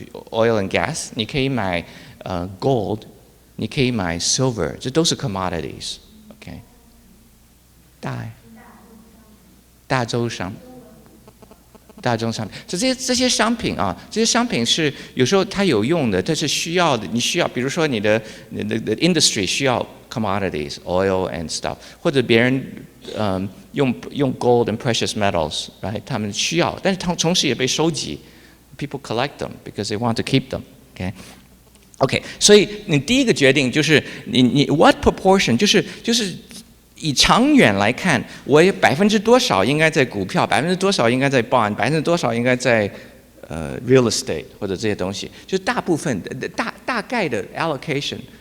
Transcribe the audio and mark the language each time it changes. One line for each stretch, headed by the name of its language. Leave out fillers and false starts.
English: Oil and gas，
Chinese: 你可以买gold， 你可以买 silver， 这都是 commodities，OK？大宗商品，这些商品啊，这些商品是有时候它有用的，但是需要的，你需要，比如说你的 industry 需要 commodities，
English: oil and stuff，
Chinese: 或者别人用
English: gold and precious metals，
Chinese: right？他们需要，但是同时也被收集。
English: People collect them because they want to keep them.
Chinese: Okay, 所以你第一个决定就是你
English: what proportion
Chinese: 就是以长远来看，我多少应该在股票，多少应该在 bond， 多少应该在real estate 或者这些东西，就是大部分大概的 allocation。